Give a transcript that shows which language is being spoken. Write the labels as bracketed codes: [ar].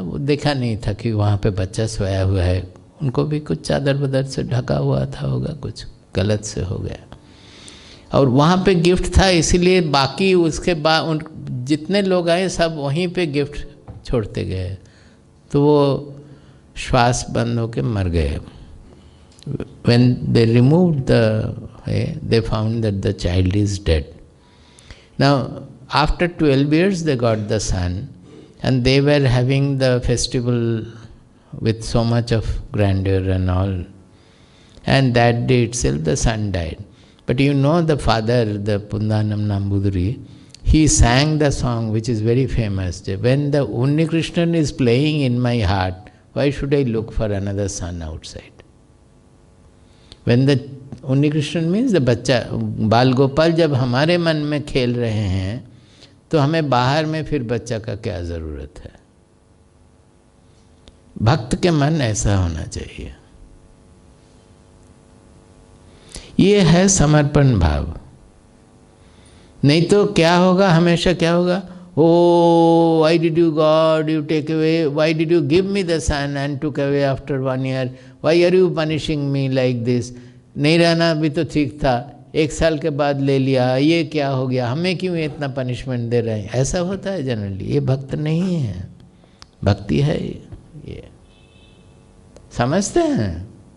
[hi] वो देखा नहीं था कि वहाँ पे बच्चा सोया हुआ है। उनको भी कुछ चादर बदर से ढका हुआ था, होगा कुछ गलत से हो गया। और वहाँ पे गिफ्ट था, इसीलिए बाकी उसके बाद जितने लोग आए सब वहीं पे गिफ्ट छोड़ते गए, तो वो श्वास बंद होके मर गए। [en] When they removed they found that the child is dead. Now after 12 years they got the son, and they were having the festival with so much of grandeur and all, and that day itself the son died. But you know, the father, the Pundanam Nambudiri, he sang the song which is very famous. When the Unni Krishnan is playing in my heart, why should I look for another son outside? When the Unni Krishnan means the [hi] बच्चा, बाल गोपाल जब हमारे मन में खेल रहे हैं तो हमें बाहर में फिर बच्चा का क्या ज़रूरत है? भक्त के मन ऐसा होना चाहिए। ये है समर्पण भाव। नहीं तो क्या होगा, [en] हमेशा क्या होगा, oh, why did you God, you take away, why did you give me the son and took away after 1 year, why are you punishing me like this? [hi] नहीं रहना भी तो ठीक था, 1 साल के बाद ले लिया, ये क्या हो गया, हमें क्यों इतना पनिशमेंट दे रहे हैं? ऐसा होता है जनरली। ये भक्त नहीं है, भक्ति है ये, समझते हैं?